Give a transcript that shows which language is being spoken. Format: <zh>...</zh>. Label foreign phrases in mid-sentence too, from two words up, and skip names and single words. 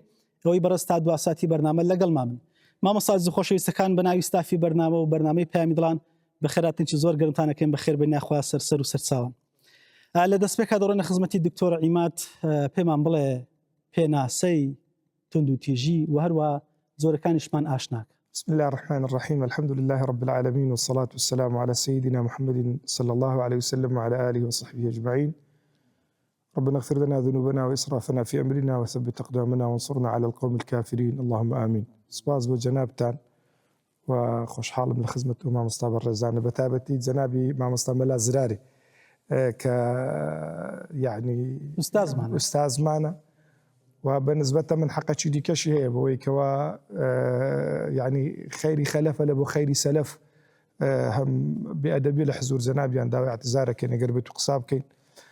<ckb>ئەوەی بەڕێز تا دواساتی بەرنامە لەگەڵمان من. مامۆستا ئازیز و خۆشەویستەکان بەناوی ستافی بەرنامە و بەرنامەی پەیامی دڵان بەخێرهاتنی زۆر گەرمتانەکەین بەخێر بێنێ ناخوا سەرسەر و سەرچاوان. لە دەستپێکا دەڕۆینە خزمەتی دکتۆر عیماد پێمان بڵێ پێناسەی تند و تیژی و هەروە جۆرەکانیشمان ئاشناکە.</ckb> <ar>بسم الله الرحمن الرحيم. الحمد لله رب العالمين والصلاة والسلام على سيدنا محمد صلى الله عليه وسلم وعلى آله وصحبه أجمعين. ربنا اغفر لنا ذنوبنا وإسرافنا في أمرنا وثبت أقدامنا وانصرنا على القوم الكافرين اللهم آمين.</ar> <ckb>سپاس بۆ جەنابتان و خۆشحاڵم لە خزمەت و مامۆستا بەڕێزانە بەتایبەتی جەنابی مامۆستا مەلا زرارێ کە یعنی ئوستازمانە و بەنسبەتە من حەقەکی دیکەشی هەیە بەوەی کەوا یعنی خەیری خەلەفە لە بۆ خەیری سەلەف هەم بێئەدەبی لە حزور جەنابیان داوای اعتزارەکەن ئەگەر بێت و قسا بکەین.</ckb>